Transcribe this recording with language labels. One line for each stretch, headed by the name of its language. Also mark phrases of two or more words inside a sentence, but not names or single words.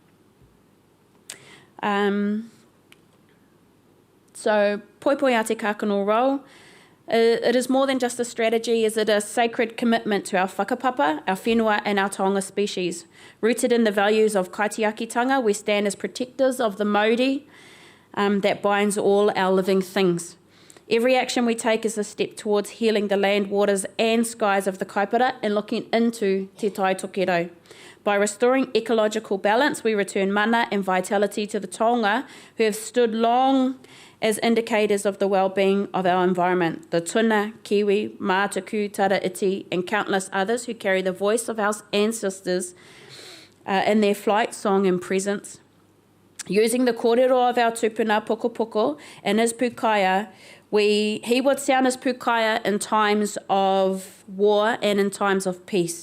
English: So Poipoia Te Kākano role, it is more than just a strategy, is it a sacred commitment to our whakapapa, our whenua and our taonga species. Rooted in the values of kaitiakitanga, we stand as protectors of the mauri that binds all our living things. Every action we take is a step towards healing the land, waters and skies of the Kaipara and looking into te tai tokero. By restoring ecological balance, we return mana and vitality to the taonga who have stood long as indicators of the well-being of our environment. The tuna, kiwi, mātuku, tara iti and countless others who carry the voice of our ancestors in their flight, song and presence. Using the kōrero of our tupuna Pokopoko and his pūkaya, he would sound his pūkaya in times of war and in times of peace.